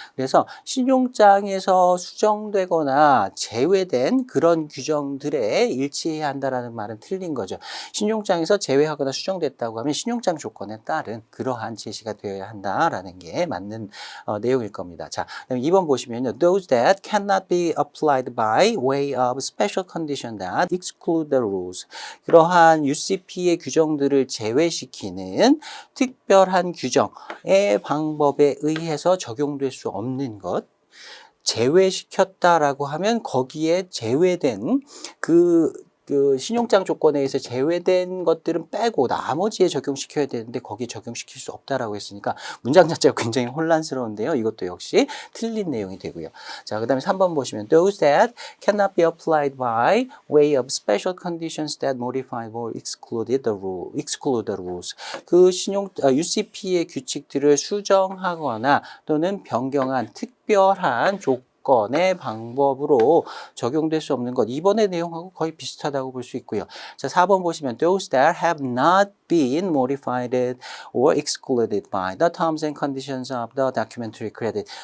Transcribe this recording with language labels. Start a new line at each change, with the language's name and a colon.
Korean: 그래서 신용장에서 수정되거나 제외된 그런 규정들에 일치해야 한다라는 말은 틀린 거죠. 신용장에서 제외하거나 수정됐다고 하면 신용장 조건에 따른 그러한 제시가 되어야 한다라는 게 맞는 내용일 겁니다. 자, 2번 보시면요.
English: Those that cannot be applied by way of special condition that exclude the rules.
Korean: 그러한 UCP의 규정들을 제외시키는 특별한 규정의 방법에 의해서 적용될 수 없는 것. 제외시켰다라고 하면 거기에 제외된 그 신용장 조건에 의해서 제외된 것들은 빼고 나머지에 적용시켜야 되는데 거기에 적용시킬 수 없다라고 했으니까 문장 자체가 굉장히 혼란스러운데요. 이것도 역시 틀린 내용이 되고요. 자, 그 다음에 3번 보시면
English: those that cannot be applied by way of special conditions that modify or exclude the rules.
Korean: 그 UCP의 규칙들을 수정하거나 또는 변경한 특별한 조건의 방법으로 적용될 수 없는 것. 이번의 내용하고 거의 비슷하다고 볼 수 있고요. 자, 4번 보시면
English: those that have not been modified or excluded by the terms and conditions of the documentary credit.